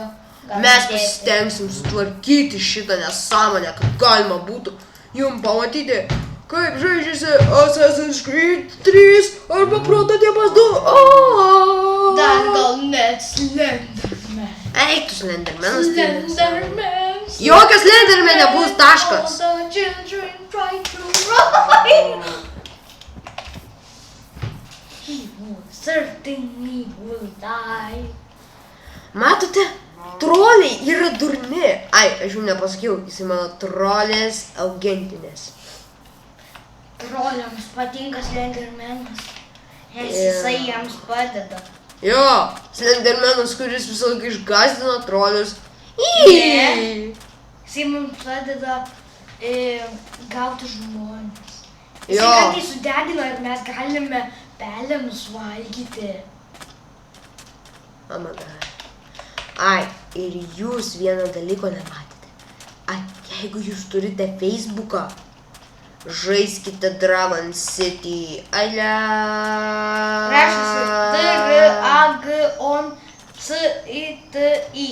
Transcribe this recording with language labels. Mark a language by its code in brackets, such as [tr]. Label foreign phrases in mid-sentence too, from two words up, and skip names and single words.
[lt] Mes pasistengsim sutvarkyti šitą nesąmonę, kad galima būtų jums pamatyti, kaip žaidžiasi Assassin's Creed 3 arba prototipas 2. Dar gal net Slenderman. Eik tu Slendermanas. Slenderman. Jokio Slenderman nebus, taškas. [en] All the children try to run. He will certainly will die. [lt] Matote, troliai yra durni. Ai, aš jums nepasakiau, jisai mano trolės augintinės. Troliams patinka Slendermanas, nes jisai jiems padeda. Jo, Slendermanas, kuris visą laiką išgąsdina trolius. Ne. Jisai mums padeda gauti žmones. Jisai Jo. kartais sudegina ir mes galime pelenus valgyti. [en] Oh my god. [lt] Ai, ir jūs vieną dalyko nematėte. Ai, jeigu jūs turite Facebooką, žaiskite Dragon City. Alia. Rašasi DRAGONCITI.